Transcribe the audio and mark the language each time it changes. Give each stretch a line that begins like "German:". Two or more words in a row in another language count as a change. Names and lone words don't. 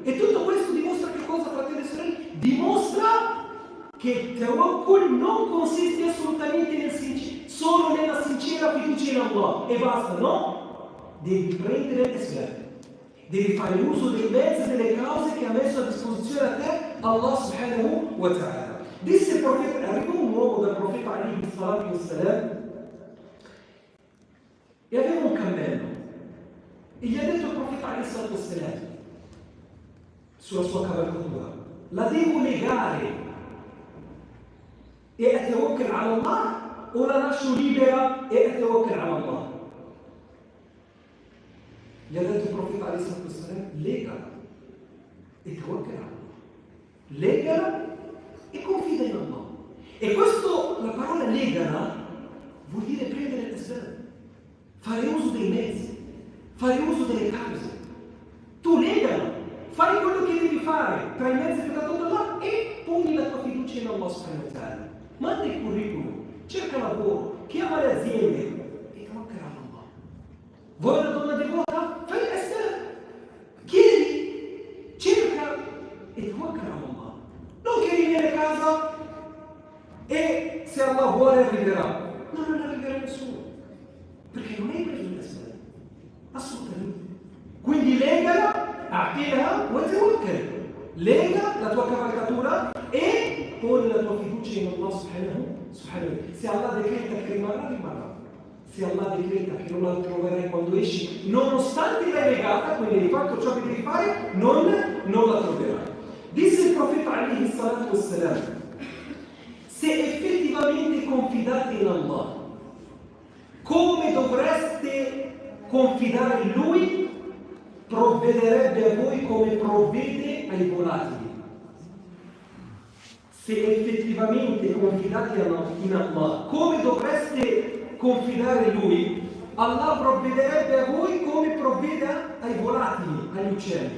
Italian: E tutto questo dimostra che cosa, fratelli e sorelle? Dimostra che il tawakkul non consiste assolutamente solo nella sincera fiducia in Allah e basta, no? Devi prendere l'asbab, devi fare uso dei mezzi e delle cause che ha messo a disposizione a te Allah
Arabic: سبحانه وتعالى.
Italian: Disse il profeta, arrivò un uomo dal profeta
Arabic: عليه الصلاة والسلام
Italian: e aveva un cammello e gli ha detto al profeta
Arabic: عليه الصلاة والسلام
Italian: sulla sua cavalcatura: la devo legare e
Arabic: أتوكل على الله
Italian: o la lascio libera e
Arabic: أتوكل على الله?
Italian: Gli ha detto il profeta
Arabic: عليه الصلاة والسلام:
Italian: legala e
Arabic: توكل على الله.
Italian: Legala e confida in Allah. E questo, la parola legala, vuol dire prendere l'asbab, fare uso dei mezzi, fare uso delle cause. Tu legala, fai quello che devi fare tra i mezzi che ti ha dato Allah e poni la tua fiducia in Allah
Arabic: سبحانه وتعالى.
Italian: Manda il curriculum, cerca lavoro, chiama le aziende e
Arabic: توكل على الله.
Italian: Vuoi una donna devota? Fai l'asbab, chiedi, cerca e
Arabic: توكل على الله.
Italian: Non che riviene a casa e se Allah vuole arriverà. No, non arriverà nessuno. Perché non hai preso l'asbab. Assolutamente. Quindi legala,
Arabic: اعقلها وتوكل.
Italian: Lega la tua cavalcatura e poni la tua fiducia in Allah
Arabic: سبحانه وتعالى.
Italian: Se Allah decreta che rimarrà, rimarrà. se Allah decreta che non la troverai quando esci, nonostante l'hai negata, quindi hai fatto ciò che devi fare, non la troverai. Disse il profeta
Arabic: عليه الصلاة والسلام,
Italian: se effettivamente confidate in Allah, come dovreste confidare in Lui, provvederebbe a voi come provvede ai volatili. Se effettivamente confidate in Allah, come dovreste confidare in Lui, Allah provvederebbe a voi come provvede ai volatili, agli uccelli.